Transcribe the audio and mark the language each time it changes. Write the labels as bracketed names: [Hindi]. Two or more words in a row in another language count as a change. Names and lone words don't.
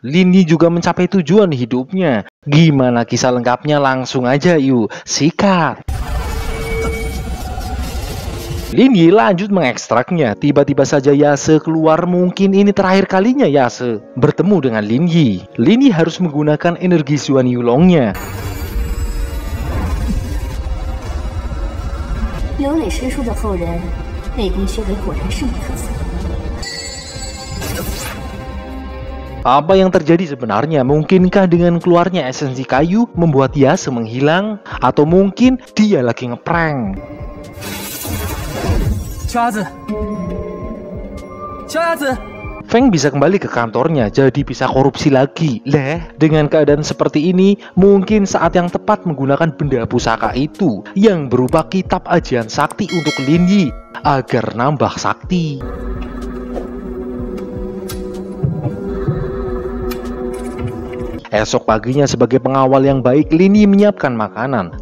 [Indonesian] Lin Yi juga mencapai tujuan hidupnya. Gimana kisah lengkapnya? Langsung aja yuk, sikat. Lin Yi lanjut mengekstraknya. Tiba-tiba saja Yase keluar. Mungkin ini terakhir kalinya Yase bertemu dengan Lin Yi. Lin Yi harus menggunakan energi Xuan Yulongnya. [Chinese] 刘磊师叔的后人，内功修为果然是没可测。 [Indonesian] Apa yang terjadi sebenarnya? Mungkinkah dengan keluarnya esensi kayu membuat Yase menghilang? Atau mungkin dia lagi ngeprank? [Chinese] 小鸭子，小鸭子。 [Indonesian] Feng bisa kembali ke kantornya, jadi bisa korupsi lagi. Leh, dengan keadaan seperti ini, mungkin saat yang tepat menggunakan benda pusaka itu yang berupa kitab ajian sakti untuk Lin Yi agar nambah sakti. Esok paginya sebagai pengawal yang baik, Lin Yi menyiapkan makanan.